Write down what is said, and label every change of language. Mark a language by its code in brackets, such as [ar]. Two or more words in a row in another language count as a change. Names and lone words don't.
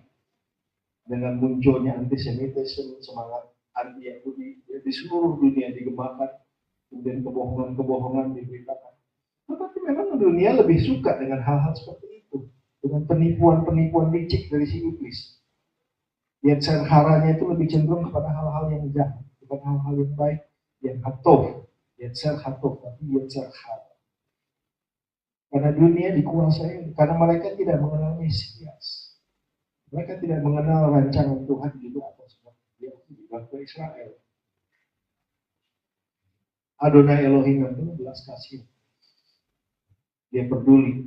[id] Dengan munculnya antisemitisme, semangat anti-Yahudi, ya, di seluruh dunia digemakan, kemudian kebohongan-kebohongan diberitakan. Tetapi memang dunia lebih suka dengan hal-hal seperti itu, dengan penipuan-penipuan licik dari si iblis. [he] יצר הרע-nya [id] itu lebih cenderung kepada hal-hal yang jahat, bukan hal-hal yang baik, yang hatov, [he] יצר הטוב, [id] tapi [he] יצר הרע. [id] Karena dunia dikuasai, karena mereka tidak mengenal Mesias. Mereka tidak mengenal rancangan Tuhan juga atas bangsa Israel. Adonai Elohim yang penuh belas kasih. Dia peduli.